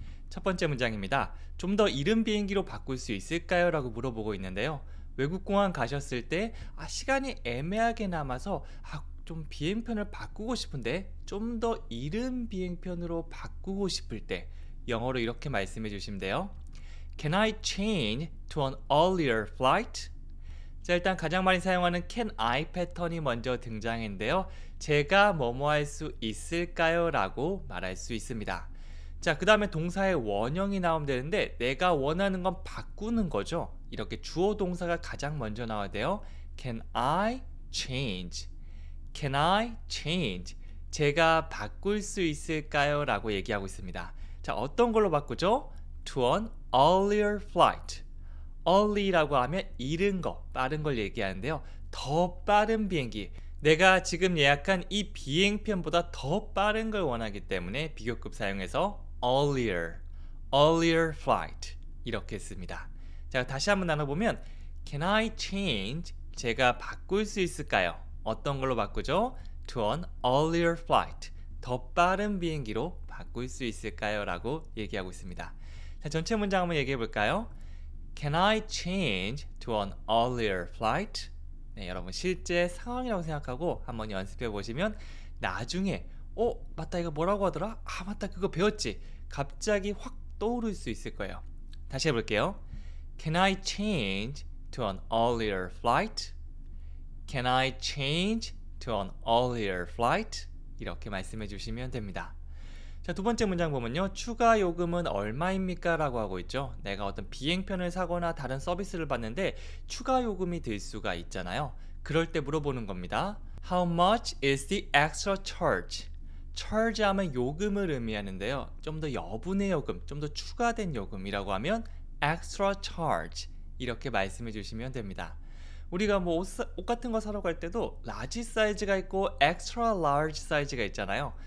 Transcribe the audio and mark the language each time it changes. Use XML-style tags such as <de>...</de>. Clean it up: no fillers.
<ko>첫 번째 문장입니다. 좀 더 이른 비행기로 바꿀 수 있을까요? 라고 물어보고 있는데요. 외국 공항 가셨을 때 시간이 애매하게 남아서 좀 비행편을 바꾸고 싶은데 좀 더 이른 비행편으로 바꾸고 싶을 때 영어로 이렇게 말씀해 주시면 돼요.</ko> <en>Can I change to an earlier flight?</en> <ko>자, 일단 가장 많이 사용하는 can I 패턴이 먼저 등장했는데요. 제가 뭐뭐 할 수 있을까요? 라고 말할 수 있습니다. 자, 그 다음에 동사의 원형이 나오면 되는데 내가 원하는 건 바꾸는 거죠. 이렇게 주어 동사가 가장 먼저 나와야 돼요.</ko> <en>Can I change? Can I change?</en> <ko>제가 바꿀 수 있을까요? 라고 얘기하고 있습니다. 자, 어떤 걸로 바꾸죠?</ko> <en>To an earlier flight.</en> <ko>early라고 하면 이른 거, 빠른 걸 얘기하는데요. 더 빠른 비행기. 내가 지금 예약한 이 비행편보다 더 빠른 걸 원하기 때문에 비교급 사용해서 earlier flight 이렇게 씁니다. 자, 다시 한번 나눠보면</ko> <en>Can I change?</en> <ko>제가 바꿀 수 있을까요? 어떤 걸로 바꾸죠?</ko> <en>To an earlier flight.</en> <ko>더 빠른 비행기로 바꿀 수 있을까요? 라고 얘기하고 있습니다. 자, 전체 문장 한번 얘기해 볼까요?</ko> <en>Can I change to an earlier flight?</en> <ko>네, 여러분 실제 상황이라고 생각하고 한번 연습해 보시면 나중에 맞다, 이거 뭐라고 하더라? 맞다, 그거 배웠지? 갑자기 확 떠오를 수 있을 거예요. 다시 해볼게요.</ko> <en>Can I change to an earlier flight? Can I change to an earlier flight?</en> <ko>이렇게 말씀해 주시면 됩니다. 자, 두 번째 문장 보면요. 추가 요금은 얼마입니까? 라고 하고 있죠. 내가 어떤 비행편을 사거나 다른 서비스를 받는데 추가 요금이 들 수가 있잖아요. 그럴 때 물어보는 겁니다.</ko> <en>How much is the extra charge?</en> <ko>charge 하면 요금을 의미하는데요. 좀 더 여분의 요금, 좀 더 추가된 요금이라고 하면 extra charge 이렇게 말씀해 주시면 됩니다. 우리가 뭐 옷 같은 거 사러 갈 때도 라지 사이즈가 있고 extra large 사이즈가 있잖아요.</ko>